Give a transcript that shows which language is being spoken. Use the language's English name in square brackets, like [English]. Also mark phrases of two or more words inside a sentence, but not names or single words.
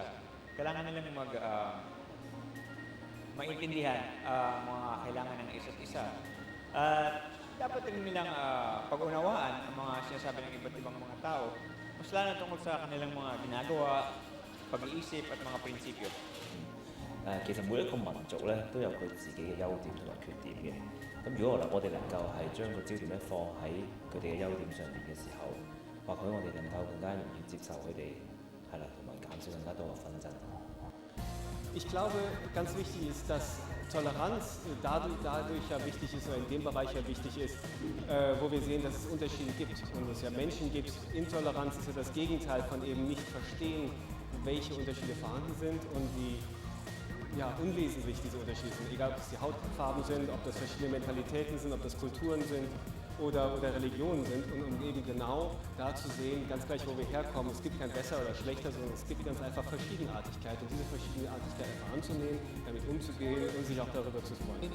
[Filipino] Kailangan nilang maintindihan mga kailangan ng isa't isa. Dapat din nilang pag-unawaan ang mga sinasabi ng iba't ibang mga tao, mas lalo tungkol sa kanilang mga ginagawa, pag-iisip at mga prinsipyo. [Cantonese] 其實每一個民族咧都有佢自己嘅優點同埋缺點嘅。咁如果我哋能夠係將個焦點咧放喺佢哋嘅優點上面嘅時候，或許我哋能夠更加容易接受佢哋，係啦，同埋減少更加多嘅紛爭。 [German] Ich glaube, ganz wichtig ist, dass Toleranz dadurch ja wichtig ist oder in dem Bereich ja wichtig ist, wo wir sehen, dass es Unterschiede gibt und es ja Menschen gibt. Intoleranz ist ja das Gegenteil von eben nicht verstehen, welche Unterschiede vorhanden sind und wie unwesentlich diese Unterschiede sind. Egal, ob es die Hautfarben sind, ob das verschiedene Mentalitäten sind, ob das Kulturen sind oder Religionen sind. Und um eben genau da zu sehen, ganz gleich, wo wir herkommen, es gibt kein besser oder schlechter, sondern es gibt ganz einfach Verschiedenartigkeit. Und diese Verschiedenartigkeit einfach anzunehmen, damit umzugehen und sich auch darüber zu freuen.